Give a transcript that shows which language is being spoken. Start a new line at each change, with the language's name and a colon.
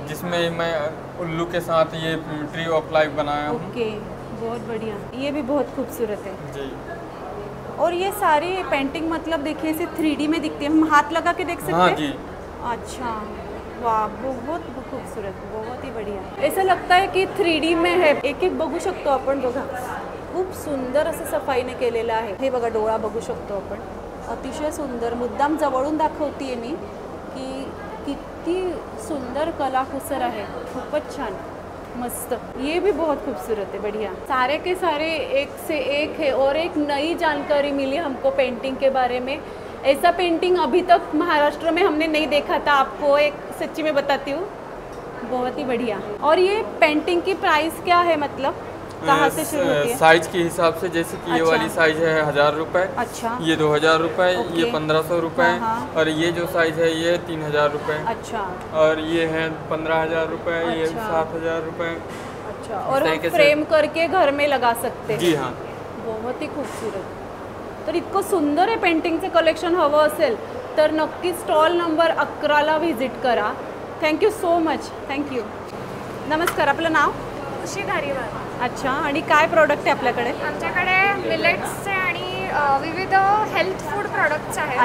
Hindi: जिसमें मैं उल्लू के साथ ये ट्री ऑफ लाइफ बनाया हूँ. ओके, बहुत बढ़िया. ये भी बहुत खूबसूरत है जी. और ये सारी पेंटिंग मतलब देखिए इसे 3D में दिखती है, हम हाथ लगा के देख सकते हैं. हाँ जी. अच्छा, वाह, बहुत खूबसूरत, बहुत ही बढ़िया. ऐसा लगता आहे की 3D में है.
Marathi: एक एक बघू शकतो आपण. बघा, खूप सुंदर असं सफाईने केलेलं आहे. हे बघा, डोळा बघू शकतो आपण. अतिशय सुंदर. मुद्दाम जवळून दाखवतीये मी की किती सुंदर कलाकुसर आहे. खूपच छान, मस्त.
Hindi: ये भी बहुत खूबसूरत है, बढ़िया. सारे के सारे एक से एक है और एक नई जानकारी मिली हमको पेंटिंग के बारे में. ऐसा पेंटिंग अभी तक महाराष्ट्र में हमने नहीं देखा था. आपको एक सच्ची में बताती हूँ, बहुत ही बढ़िया. और ये पेंटिंग की प्राइस क्या है, मतलब कहाँ से शुरू होती है? साइज के हिसाब से, जैसे कि ये वाली साइज है 1000 रुपये. अच्छा. ये 2000 रुपये. ये 1500 रुपये. हाँ. और ये जो साइज है ये 3000 रुपये. अच्छा. और ये है 15000 रुपये. ये अच्छा. 7000 रुपये. अच्छा. और हम तरीके से- फ्रेम करके घर में लगा सकते हैं. जी हाँ. बहुत ही खूबसूरत.
Marathi: तर इतकं सुंदर आहे पेंटिंगचं कलेक्शन हवं असेल तर नक्की स्टॉल नंबर 11ला व्हिजिट करा.
English: Thank you so much. Thank you.
Marathi: नमस्कार, आपलं नाव? खुशी धारीवाल. अच्छा. आणि काय प्रोडक्ट आहे आपल्याकडे? आमच्याकडे मिलेट्सचे आणि विविध हेल्थ फूड प्रोडक्ट्स आहेत.